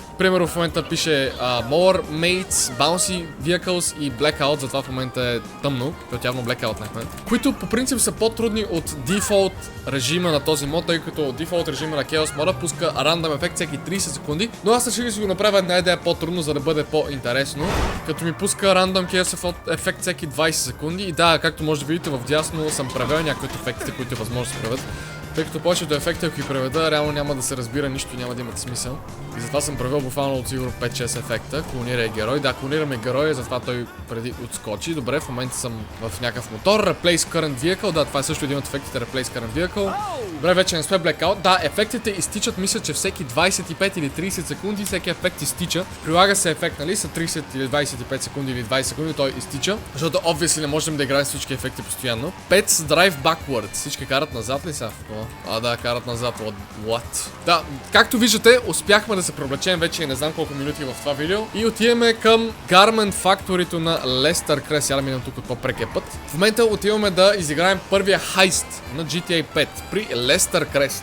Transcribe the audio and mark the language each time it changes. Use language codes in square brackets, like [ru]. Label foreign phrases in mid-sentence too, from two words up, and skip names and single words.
[bg] Примерно в момента пише More Mates, Bouncy Vehicles и Blackout, затова в момента е тъмно, като явно Blackout на момента, които по принцип са по-трудни от дефолт режима на този мод, тъй като дефолт режима на Chaos мода пуска рандъм ефект всеки 30 секунди, но аз реших да си го направя една идея по-трудно, за да бъде по-интересно, като ми пуска рандъм Chaos ефект всеки 20 секунди и да, както може да видите в дясно съм правил някои от ефектите, които е възможно да се правят. Тъй като повечето ефекти, ако ги преведа, реално няма да се разбира нищо и няма да имат смисъл. И затова съм превел буквално от сигурно 5-6 ефекта. Клонирай герой. Да, клонираме героя, затова той преди отскочи. Добре, в момента съм в някакъв мотор. [en] Replace current vehicle. [bg] Да, това е също един от ефектите. [en] Replace current vehicle. [bg] Добре, вече не сме blackout. Да, ефектите изтичат, мисля, че всеки 25 или 30 секунди всеки ефект изтича. Прилага се ефект, нали, са 30 или 25 секунди или 20 секунди, той изтича. Защото obviously не можем да играем всички ефекти постоянно. [en] Pets drive backwards. [bg] Всички карат назад ли са? Да, карат назад. What? Да, както виждате, успяхме да се привлечем вече не знам колко минути в това видео. И отиваме към Garment Factory на Лестър Крест. Сега да минем тук от по-прекия път. В момента отиваме да изиграем първия хайст на GTA 5 при Лестър Крест.